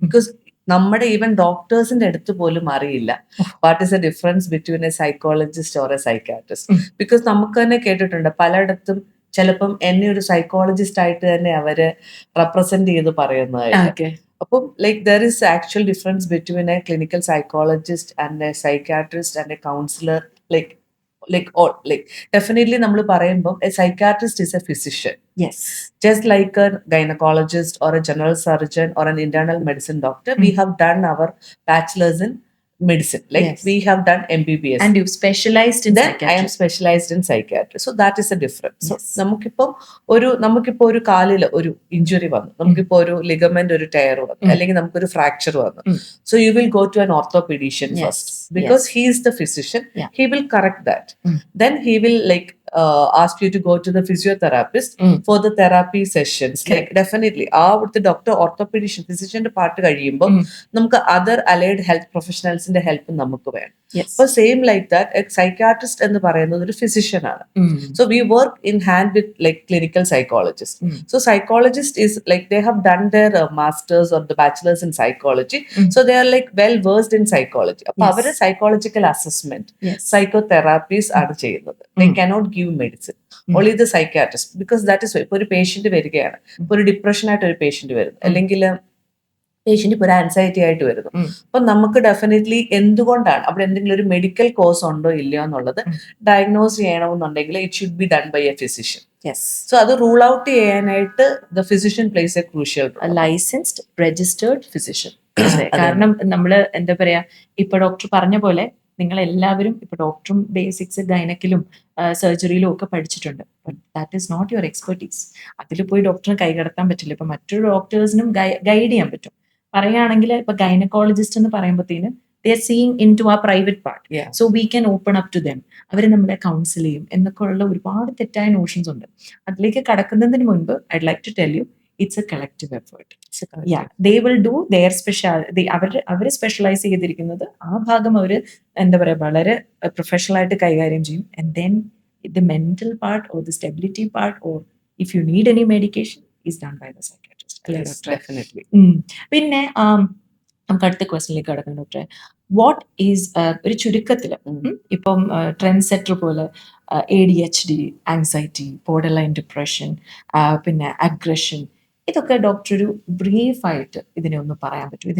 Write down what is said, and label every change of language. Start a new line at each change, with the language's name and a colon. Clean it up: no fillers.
English: because നമ്മുടെ even ഡോക്ടേഴ്സിന്റെ
Malayalam: അടുത്ത് പോലും അറിയില്ല
English: What is the difference between a psychologist or a psychiatrist.
Malayalam: Because നമുക്ക് തന്നെ കേട്ടിട്ടുണ്ട് പലയിടത്തും ചിലപ്പം എന്നെ ഒരു സൈക്കോളജിസ്റ്റ് ആയിട്ട് തന്നെ അവര് റെപ്രസെന്റ് ചെയ്ത് പറയുന്നതായിട്ട്. അപ്പം
English: Like there is actual difference between a clinical psychologist and a psychiatrist and a counsellor. Like definitely
Malayalam: നമ്മൾ പറയുമ്പോൾ
English: a psychiatrist is a physician. Yes. Just like a gynecologist or a general surgeon or an internal medicine doctor, we have done our bachelor's in medicine. Like we have done MBBS. And you've specialized in then psychiatry. I am specialized in psychiatry. So that is a difference.
Malayalam: So നമുക്കിപ്പോ ഒരു കാലിൽ ഒരു injury വന്നു, നമുക്കിപ്പോ ഒരു ligament ഒരു tyre വന്നു, അല്ലെങ്കിൽ നമുക്കൊരു ഫ്രാക്ചർ വന്നു.
English: So you will go to an orthopedician first because he is the physician. He will correct that. Then he will like ask you to go to the physiotherapist for the therapy sessions. Like definitely
Malayalam: അവിടുത്തെ doctor ഓർത്തോപീഡിഷ്യൻ ഫിസിഷ്യന്റെ part കഴിയുമ്പോൾ നമുക്ക് other allied health പ്രൊഫഷണൽസിന്റെ help നമുക്ക് വേണം. അപ്പൊ
English: same like that
Malayalam: psychiatrist എന്ന് പറയുന്നത് ഒരു physician ആണ്.
English: So we work in hand with like clinical psychologist. So psychologist is like they have done their masters or the bachelors in psychology, so they are like well versed in psychology.
Malayalam: അപ്പൊ അവര് psychological assessment സൈക്കോതെറാപ്പീസ് ആണ് ചെയ്യുന്നത്.
English: they cannot give medicine, only the psychiatrist, because that is
Malayalam: ഇപ്പൊ ഒരു patient വരികയാണ്, ഇപ്പൊ ഒരു depression ആയിട്ട് ഒരു പേഷ്യന്റ് വരുന്നു, അല്ലെങ്കിൽ പേഷ്യന്റ് ഇപ്പോൾ ഒരു ആൻസൈറ്റി ആയിട്ട് വരുന്നു. അപ്പൊ നമുക്ക് ഡെഫിനറ്റ്ലി എന്തുകൊണ്ടാണ് അവിടെ എന്തെങ്കിലും ഒരു മെഡിക്കൽ കോസ് ഉണ്ടോ ഇല്ലയോ എന്നുള്ളത് ഡയഗ്നോസ് ചെയ്യണമെന്നുണ്ടെങ്കിൽ
English: It should be done by a physician. So അത് rule out ചെയ്യാനായിട്ട് the physician place a crucial licensed registered physician.
Malayalam: കാരണം നമ്മള് എന്താ പറയാ, ഇപ്പൊ ഡോക്ടർ പറഞ്ഞ പോലെ നിങ്ങൾ എല്ലാവരും ഇപ്പൊ ഡോക്ടറും ബേസിക്സ് ഗൈനക്കിലും സർജറിയിലും ഒക്കെ പഠിച്ചിട്ടുണ്ട്.
English: That is not your expertise.
Malayalam: അതിൽ പോയി ഡോക്ടറിന് കൈകടത്താൻ പറ്റില്ല. ഇപ്പൊ മറ്റൊരു ഡോക്ടേഴ്സിനും ഗൈഡ് ചെയ്യാൻ പറ്റും. പറയുകയാണെങ്കിൽ ഇപ്പൊ ഗൈനക്കോളജിസ്റ്റ് എന്ന് പറയുമ്പോഴത്തേനും
English: they are seeing into our private part. So we can open up to them.
Malayalam: അവർ നമ്മളെ കൗൺസിൽ ചെയ്യും എന്നൊക്കെ ഉള്ള ഒരുപാട് തെറ്റായ നോഷൻസ് ഉണ്ട്. അതിലേക്ക് കടക്കുന്നതിന് മുൻപ്
English: I'd like to tell you it's a collective effort. They will do their
Malayalam: our specialise ചെയ്തിരിക്കുന്നത് ആ ഭാഗം അവർ എന്താ പറയാ വളരെ പ്രൊഫഷണൽ ആയിട്ട് കൈകാര്യം ചെയ്യും.
English: And then the mental part or the stability part or if you need any medication is done by the psychiatrist. Definitely.
Malayalam: പിന്നെ നമുക്ക് അടുത്ത ക്വസ്റ്റ്യനിലേക്ക് കടക്കണം ഡോക്ടറെ.
English: what is
Malayalam: ഒരു ചുരുക്കത്തില് ഇപ്പം ട്രെൻഡ് സെറ്റർ പോലെ ADHD, anxiety, border line depression, പിന്നെ അഗ്രഷൻ, ഇതൊക്കെ ഡോക്ടർ ഒരു ബ്രീഫായിട്ട് ഇതിനെ ഒന്ന് പറയാൻ പറ്റും?